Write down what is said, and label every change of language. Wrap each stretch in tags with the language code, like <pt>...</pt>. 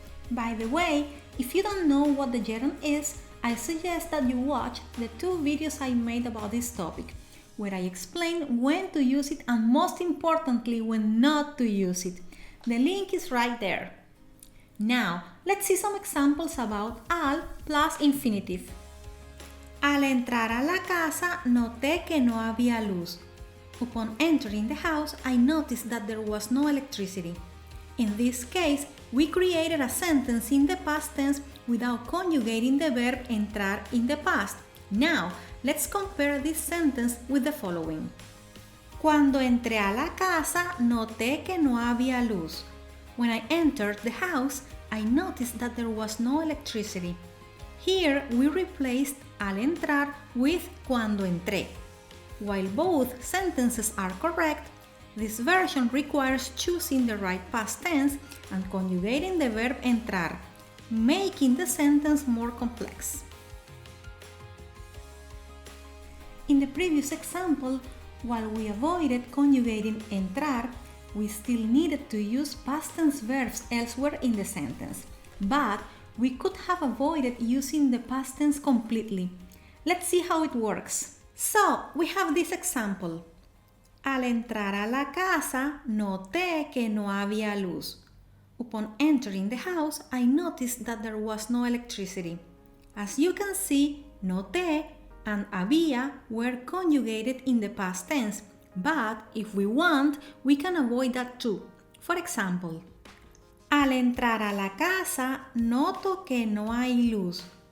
<en>By the way, if you don't know what the gerund is, I suggest that you watch the 2 videos I made about this topic, where I explain when to use it and most importantly when not to use it. The link is right there. Now, let's see some examples about al plus infinitive.</en> <es>Al entrar a la casa, noté que no había luz.</es> <en>Upon entering the house, I noticed that there was no electricity. In this case, we created a sentence in the past tense without conjugating the verb entrar in the past. Now, let's compare this sentence with the following.</en> <es>Cuando entré a la casa, noté que no había luz.</es> <en>When I entered the house, I noticed that there was no electricity. Here, we replaced</en> <es>al entrar</es> <en>with</en> <es>cuando entré.</es> <en>While both sentences are correct, this version requires choosing the right past tense and conjugating the verb entrar, making the sentence more complex. In the previous example, while we avoided conjugating entrar, we still needed to use past tense verbs elsewhere in the sentence, but we could have avoided using the past tense completely. Let's see how it works. So, we have this example.</en> <es>Al entrar a la casa, noté que no había luz.</es> <en>Upon entering the house, I noticed that there was no electricity. As you can see, noté and había were conjugated in the past tense, but if we want, we can avoid that too. For example,</en> <es>al entrar a la casa, noto que no hay luz.</es>